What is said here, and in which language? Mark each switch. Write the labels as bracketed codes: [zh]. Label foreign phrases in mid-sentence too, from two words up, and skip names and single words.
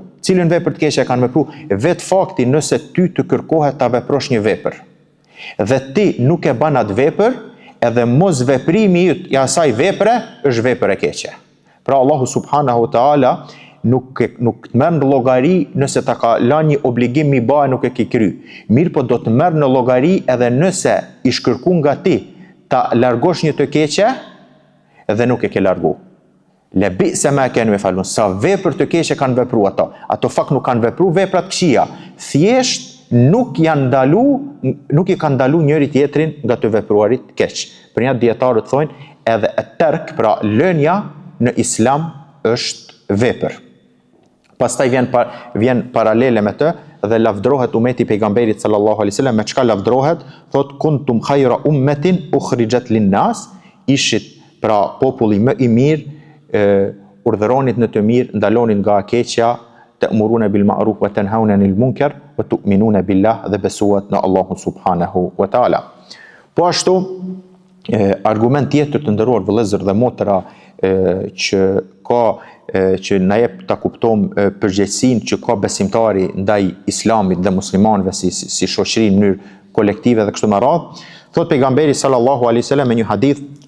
[sq] Cilën vepër të keqe kanë vepru? Vetë fakti nëse ty të kërkohet ta veprosh një vepër dhe ti nuk e bën atë vepër, edhe mos veprimi I asaj vepre është vepër e keqe. Pra Allahu [ar] سبحانه وتعالى [sq] nuk të merr në llogari nëse ta ka lënë një obligim mi bë nuk e ke kry. Mirë po do të merr në llogari edhe nëse I shkërkon nga ti ta largosh një të keqe dhe nuk e ke largu. [ar] لبئس ما كانوا يفعلون. [sq] Sa vepër të keqe kanë vepruar ato. Ato fakt nuk kanë vepruar vepra të këqija. Thjesht nuk I kanë ndalu njëri tjetrin nga të vepruarit keq. Për një dietarët thonë edhe e terk, pra lënia në Islam është vepër. Pastaj vjen paralele me të dhe lavdrohet umeti pejgamberit [ar] صلى الله عليه وسلم [sq] me çka lavdrohet, thot [ar] كنتم خير أمة أخرجت للناس, [sq] ishit pra populli më I mirë, urdhëronit në të mirë, ndalonit nga keqja, [ar] تأمرون بالمعروف وتنهون عن المنكر وتؤمنون بالله [sq] dhe besuat në Allahun [ar] سبحانه وتعالى. [sq] Po ashtu argument tjetër të nderuar vëllezër dhe motra që na jep ta kuptojmë përgjegjësinë që ka besimtari ndaj Islamit dhe muslimanëve si shoqëri në mënyrë kolektive dhe kështu me radhë, thot pejgamberi [ar] صلى الله عليه وسلم [sq] në një hadith: